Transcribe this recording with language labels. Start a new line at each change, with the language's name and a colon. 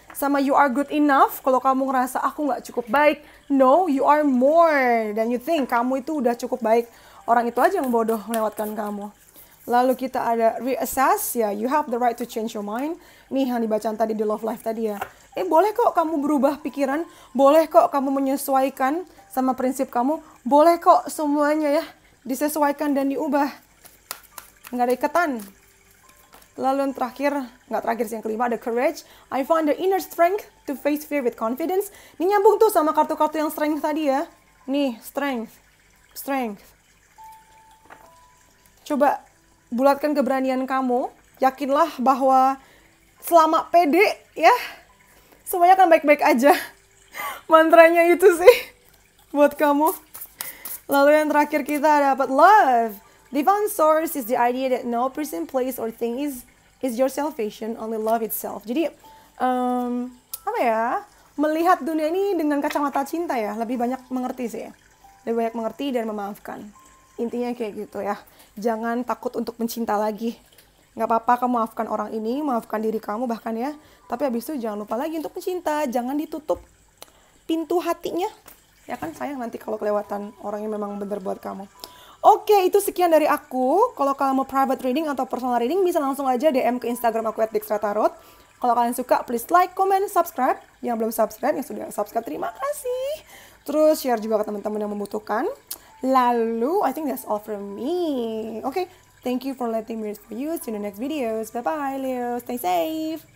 Indonesian: Sama
English: you are good enough,
Indonesian: kalau kamu ngerasa aku nggak cukup baik,
English: no, you are more than you think.
Indonesian: Kamu itu udah cukup baik. Orang itu aja yang bodoh melewatkan kamu. Lalu kita ada
English: reassess, ya, you have the right to change your mind.
Indonesian: Nih yang dibacaan tadi di love life tadi ya. Boleh kok kamu berubah pikiran, boleh kok kamu menyesuaikan sama prinsip kamu, boleh kok semuanya ya disesuaikan dan diubah. Nggak ada ikatan. Lalu yang terakhir, nggak terakhir sih, yang kelima ada courage.
English: I find the inner strength to face fear with confidence.
Indonesian: Ini nyambung tuh sama kartu-kartu yang strength tadi ya. Nih, strength. Strength. Coba bulatkan keberanian kamu. Yakinlah bahwa selama pede ya, semuanya akan baik-baik aja. Mantranya itu sih buat kamu. Lalu yang terakhir kita dapat love.
English: Divine source is the idea that no person, place, or thing is your salvation, only love itself.
Indonesian: Jadi, apa ya, melihat dunia ini dengan kacamata cinta ya, lebih banyak mengerti sih ya. Lebih banyak mengerti dan memaafkan. Intinya kayak gitu ya. Jangan takut untuk mencinta lagi. Nggak apa-apa kamu maafkan orang ini, maafkan diri kamu bahkan ya. Tapi habis itu jangan lupa lagi untuk mencinta. Jangan ditutup pintu hatinya. Ya kan, sayang nanti kalau kelewatan orang yang memang benar buat kamu. Oke, itu sekian dari aku. Kalau kalian mau private reading atau personal reading, bisa langsung aja DM ke Instagram aku @dextratarot. Kalau kalian suka,
English: please like, comment, subscribe.
Indonesian: Yang belum subscribe, yang sudah subscribe, terima kasih. Terus share juga ke teman-teman yang membutuhkan.
English: Lalu, I think that's all from me. Okay, thank you for letting me read for you. See you in the next videos. Bye-bye, Leo. Stay safe.